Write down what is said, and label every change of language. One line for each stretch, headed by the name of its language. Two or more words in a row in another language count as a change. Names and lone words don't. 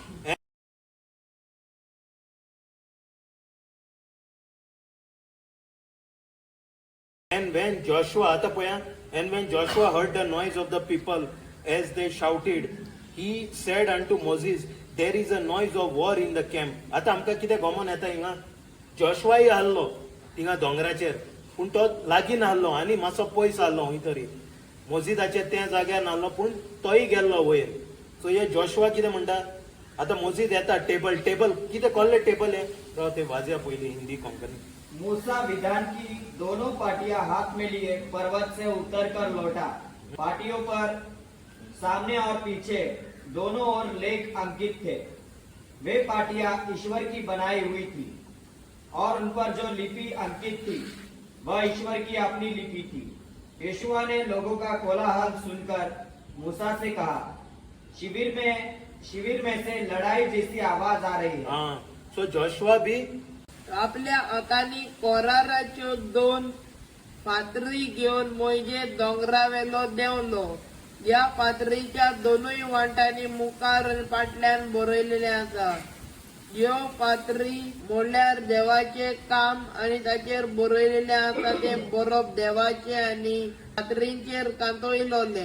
English: And when Joshua heard the noise of the people as they shouted, he said unto Moses, there is a noise of war in the camp.
Konkani: आता आमकां कितें गमन येता हिंगा जोशुआय आहलो थिंगा दोंगराचेर, पूण तो लागीं आहलो आनी मातसो पयस आहलो खंय तरी मोजिदाचे त्या जाग्यार नाहलो, पूण तोय गेल्लो वयर. सो हे जोशुआ कितें म्हणटा, आता मोजीद येता टेबल कितें कहले टेबल हे ते वाजया पयली हिंदी कोंकणी.
Hindi: मूसा विधान की दोनों पाटियां हाथ में लिए पर्वत से उतरकर लौटा। पाटियों पर सामने और पीछे दोनों ओर लेख अंकित थे। वे पाटियां ईश्वर की बनाई हुई थी और उन पर जो लिपि अंकित थी वह ईश्वर की अपनी लिपि थी। यहोशुआ ने लोगों का कोलाहल सुनकर मूसा से कहा, शिविर में से लड़ाई जैसी आवाज आ रही है। सो जोशुआ भी
Konkani: आपल्या हातांनी कोराराच्यो 2 फातरी घेवन मोइजे दोंगरावेलो देंवलो. या फातरीच्या दोनूय वांटांनी मुखार आनी फाटल्यान बरयलेले आसा. ह्यो फातरी म्हणल्यार देवाचे काम आनी ताचेर बरयलेले आसा ते बरोवप देवाचे आनी फातरींचेर कांतयलोले.